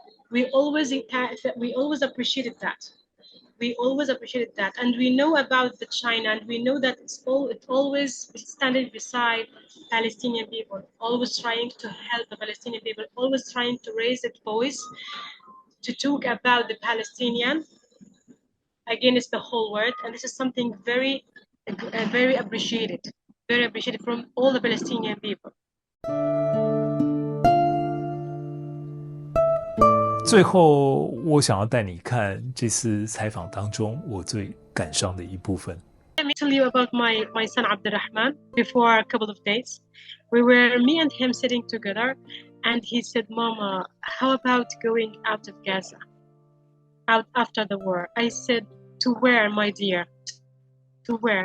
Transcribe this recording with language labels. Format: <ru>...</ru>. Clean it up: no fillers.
<en>We always appreciated that. We always appreciated that, and we know about the China, and we know that it always standing beside Palestinian people, always trying to help the Palestinian people, always trying to raise its voice to talk about the Palestinian against the whole world, and this is something very appreciated from all the Palestinian people.</en> <zh>最后，我想要带你看这次采访当中我最感伤的一部分。</zh> <en>Let me tell you about my son Abdurrahman. Before a couple of days, me and him sitting together, and he said, "Mama, how about going out of Gaza, out after the war?" I said, "To where, my dear? To where?"</en>